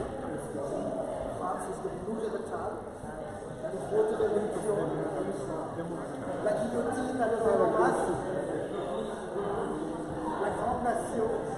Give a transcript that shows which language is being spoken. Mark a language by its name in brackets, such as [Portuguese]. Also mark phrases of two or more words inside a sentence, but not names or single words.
[Dutch] Frans is de bloedige taal. En de grote revolution. [French] La guillotine à la démocratie. La grande nation.